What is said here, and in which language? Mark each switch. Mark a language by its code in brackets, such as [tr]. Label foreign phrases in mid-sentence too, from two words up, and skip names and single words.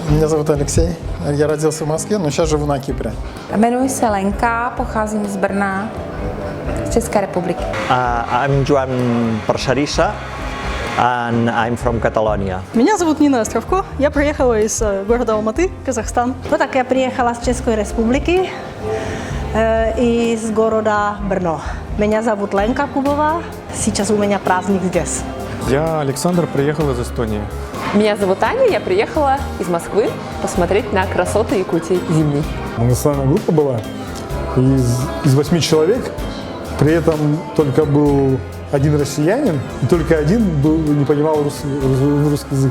[ru] зовут Алексей. Я родился в Москве, но сейчас живу на Кипре. [cs] Jmenuji se Lenka, pocházím z Brna, z České republiky. [en] I'm Joan Parcerisa, and I'm from Catalonia. [ru] Меня зовут Нина Островко, я приехала из города Алматы, Казахстан. [cs] No tak já přijela z České republiky i z goroda Brno. [ru] Меня зовут Ленка Кубова, сейчас у меня праздник здесь. Я Александр, приехал из Эстонии. Меня зовут Аня, я приехала из Москвы посмотреть на красоты Якутии зимней. У нас самая группа была из 8 человек, при этом только был один россиянин, и только один не понимал русский язык.